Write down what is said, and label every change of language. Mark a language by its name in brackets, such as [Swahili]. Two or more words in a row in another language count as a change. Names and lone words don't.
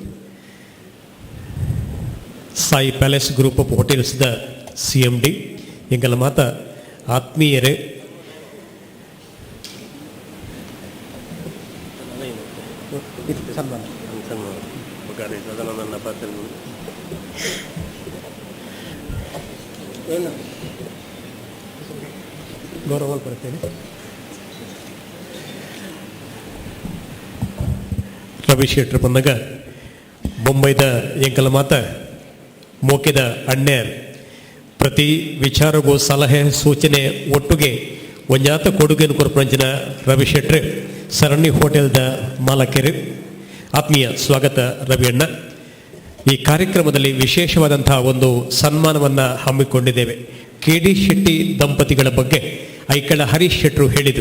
[Tulu] ಸಾಯಿ ಪ್ಯಾಲೇಸ್ ಗ್ರೂಪ್ ಆಫ್ ಹೋಟೆಲ್ಸ್ದ CMD ಎಂಗಲ ಮಾತ ಆತ್ಮೀಯರೇ, ಗೌರವ ಬರ್ತೇನೆ. ರವಿ ಶೆಟ್ಟರ್ ಬಂದಾಗ ಮುಂಬೈದ ಎಂಕಲ ಮಾತ ಮೋಕೆದ ಅಣ್ಣೆರ್ ಪ್ರತಿ ವಿಚಾರಗೂ ಸಲಹೆ ಸೂಚನೆ ಒಟ್ಟಿಗೆ ಒಂಜಾತ ಕೊಡುಗೆಯನ್ನು ಕೊರಪಂಚಿನ ರವಿ ಶೆಟ್ರೆ ಸರಣಿ ಹೋಟೆಲ್ದ ಮಾಲಕೆರೆ. ಆತ್ಮೀಯ ಸ್ವಾಗತ ರವಿ ಅಣ್ಣ. [Kannada] ಈ ಕಾರ್ಯಕ್ರಮದಲ್ಲಿ ವಿಶೇಷವಾದಂತಹ ಒಂದು ಸನ್ಮಾನವನ್ನು ಹಮ್ಮಿಕೊಂಡಿದ್ದೇವೆ. KD ಶೆಟ್ಟಿ ದಂಪತಿಗಳ ಬಗ್ಗೆ ಐಕಳ ಹರೀಶ್ ಶೆಟ್ರು ಹೇಳಿದರು.